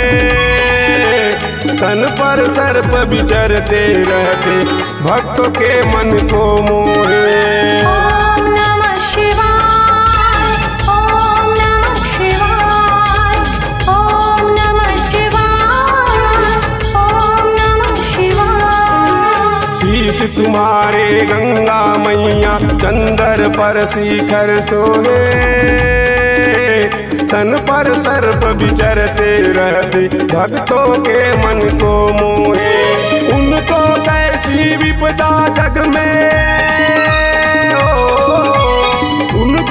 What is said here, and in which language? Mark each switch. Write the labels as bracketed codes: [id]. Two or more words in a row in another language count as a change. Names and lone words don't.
[hi] तन पर सर्प विचरते रहते भक्तों के मन को मोहे। [sa] ओम नमः शिवाय, ओम नमः शिवाय, ओम नमः शिवाय, ओम नमः शिवाय। [hi] शीश तुम्हारे गंगा मैया चंदर पर शिखर सोहे। तन पर सर्प विचरते रहते भक्तों के मन को मोहे। उनको कैसी विपदा जग में, उनको